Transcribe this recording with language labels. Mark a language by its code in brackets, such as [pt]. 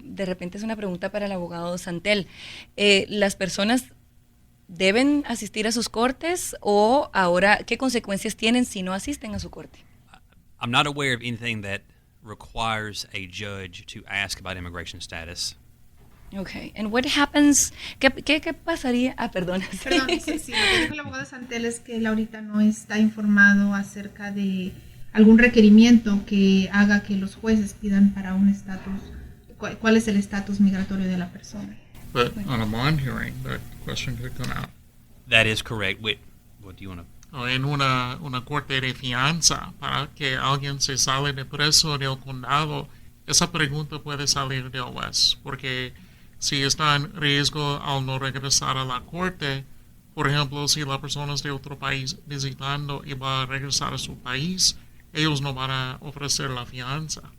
[es] De repente es una pregunta para el abogado Santel. ¿Las personas deben asistir a sus cortes, o ahora qué consecuencias tienen si no asisten a su corte? [en] I'm not aware of anything that requires a judge to ask about immigration status. Okay. And what happens? [es] ¿Qué pasaría? Perdón. Perdón, sí, lo que dijo el abogado Santel es que él ahorita no está informado acerca de algún requerimiento que haga que los jueces pidan para un estatus, cuál es el estatus migratorio de la persona. [en] But on a bond hearing, that question could come out. That is correct. What do you want to? [es] O en una corte de fianza, para que alguien se sale de preso del condado, esa pregunta puede salir del juez, porque si está en riesgo al no regresar a la corte, por ejemplo, si la persona es de otro país visitando y va a regresar a su país, ellos no van a ofrecer la fianza.